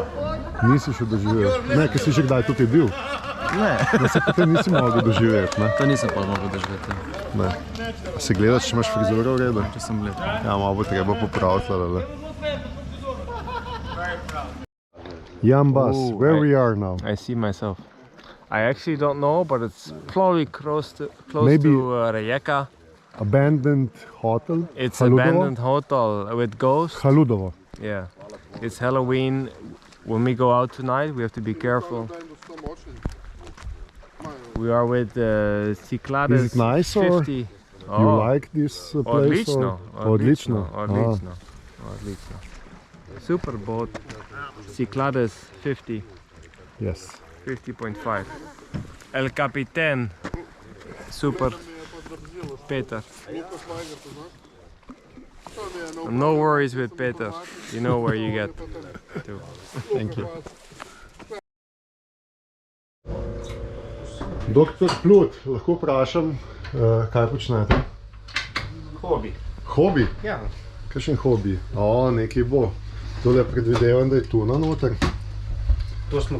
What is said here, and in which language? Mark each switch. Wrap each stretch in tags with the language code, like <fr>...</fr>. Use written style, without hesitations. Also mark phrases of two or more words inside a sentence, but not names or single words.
<sl>Nisi še doživel? Ne, ker si že kdaj tukaj bil? Ne. Da se potem nisi mogel doživeti, ne? To nisem pa mogel doživeti. Ne. A se gledaš, če imaš frizuro v redu? Če sem lep. Ja, malo bo treba popraviti, ali. Jambas,</sl> <en>where we are now? I see myself. I actually don't know, but it's probably close to Maybe- Rijeka. Abandoned hotel? It's Haludovo? abandoned hotel with ghosts. Haludovo. Yeah, it's Halloween. When we go out tonight, we have to be careful. We are with Cyclades. Is it nice or 50. You like this place?</en> <sl>Odlično, Odlično. odlično, odlično.</sl> <en>Super boat. Cyclades 50. Yes. 50.5. El Capitan. Super. Peter. No worries with Peter. You know where you get to. Thank you.</en> <sl>Doktor Plut, lahko vprašam, kaj počnete? Hobi. Hobi? Ja. Kakšen hobi? O, nekaj bo. Tole predvidevam, da je tuna noter. To smo</sl>